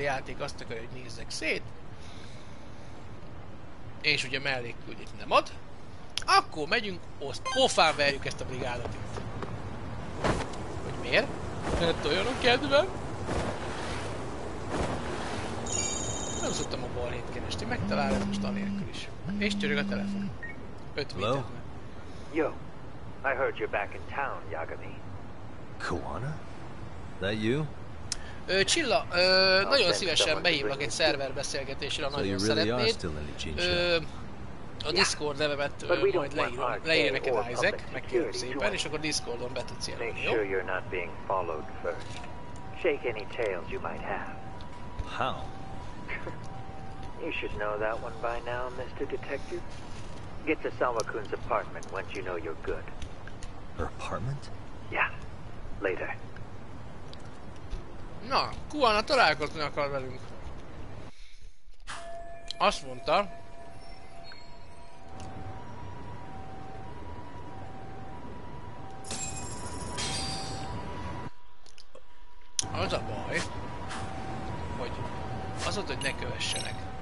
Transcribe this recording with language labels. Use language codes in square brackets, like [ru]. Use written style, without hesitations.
[hu] játék azt akarja, hogy nézzek szét, és ugye mellékküldét nem ad, akkor megyünk, pofán verjük ezt a brigádot itt. Hogy miért? Mert olyan a kedvem. Nem szoktam a balhét keresni, megtalálom most anélkül is. És csörög a telefon. 5 méter. [en] Yo, I heard you're back in town, Yagami. Koana? That you? [hu] Csilla, nagyon szívesen behívlak egy szerverbeszélgetésre, ha nagyon szeretnéd. A Discord nevemet majd leír neked Isaac, megkérem szépen, és akkor Discordon be tudsz jelölni, jó? [en] Make sure you're not being followed first. Shake any tails you might have. How? You should know that one by now, Mr. Detective. Get to Salma-kun's apartment once you know you're good. Her apartment? Yeah, later. [hu] Na, Kuana találkozni akar velünk. Azt mondta, az a baj, hogy az ott, hogy ne kövessenek.